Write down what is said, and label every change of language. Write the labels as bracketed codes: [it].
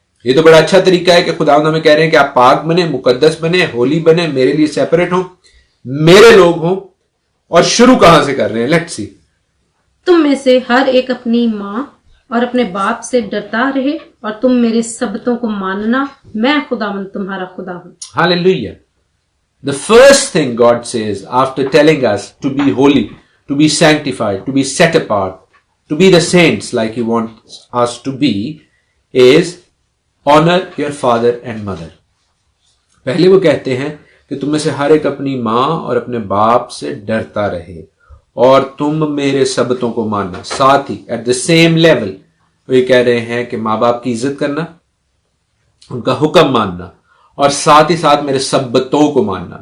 [hi] ये तो बड़ा अच्छा तरीका है कि खुदावंद हमें कह रहे हैं कि आप पाक बने, मुकद्दस बने, होली बने, मेरे लिए सेपरेट हो, मेरे लोग हो। और शुरू कहां से कर रहे हैं, [en] Let's see. [hi] तुम में से हर एक अपनी माँ और अपने बाप से डरता रहे, और तुम मेरे सबतों को मानना, मैं खुदावंद तुम्हारा खुदा हूं। [en] Hallelujah. The first thing God says after telling us to be holy, to be sanctified, to be set apart, to be the saints like He wants us to be, is honor your father and mother. [hi] पहले वो कहते हैं कि तुम में से हर एक अपनी माँ और अपने बाप से डरता रहे, और तुम मेरे सबतों को मानना। साथ ही [en] at the same level [hi] वो ये कह रहे हैं कि माँ बाप की इज्जत करना, उनका हुक्म मानना, और साथ ही साथ मेरे सब्बतों को मानना।